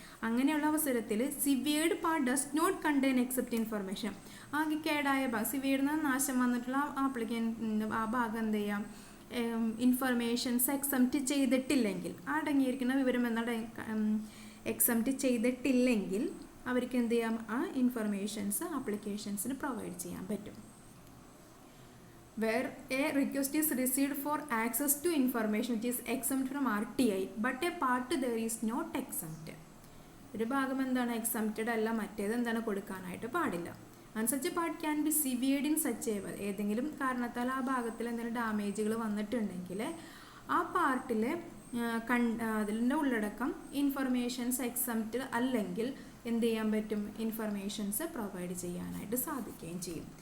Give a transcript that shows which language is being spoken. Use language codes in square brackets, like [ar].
[ml] അങ്ങനെയുള്ള അവസരത്തിൽ [en] severed part does not contain except information, [ml] ആകെ കേടായ ഭാഗം സിവിയേഡ് നാശം വന്നിട്ടുള്ള ആപ്ലിക്കൻ്റ് ആ ഭാഗം എന്ത് ചെയ്യാം, ഇൻഫർമേഷൻസ് എക്സെപ്റ്റ് ചെയ്തിട്ടില്ലെങ്കിൽ അടങ്ങിയിരിക്കുന്ന വിവരം എന്നാൽ എക്സെപ്റ്റ് ചെയ്തിട്ടില്ലെങ്കിൽ അവർക്ക് എന്ത് ചെയ്യാം, ആ ഇൻഫർമേഷൻസ് ആപ്ലിക്കേഷൻസിന് പ്രൊവൈഡ് ചെയ്യാൻ പറ്റും. [en] Where a request is received for access to information which is exempt from RTI but a part there is not exempt. [ml] ഒരു ഭാഗം എന്താണ് എക്സംപ്റ്റഡ് അല്ല, മറ്റേത് എന്താണ് കൊടുക്കാനായിട്ട് പാടില്ല. [en] and such a part can be severed in such a way, [ml] ഏതെങ്കിലും കാരണത്താൽ ആ ഭാഗത്തിൽ എന്തെങ്കിലും ഡാമേജുകൾ വന്നിട്ടുണ്ടെങ്കിൽ ആ പാർട്ടിൽ അതിൻ്റെ ഉള്ളടക്കം ഇൻഫർമേഷൻസ് എക്സംപ്റ്റഡ് അല്ലെങ്കിൽ എന്ത് ചെയ്യാൻ പറ്റും, ഇൻഫർമേഷൻസ് പ്രൊവൈഡ് ചെയ്യാനായിട്ട് സാധിക്കുകയും ചെയ്യും.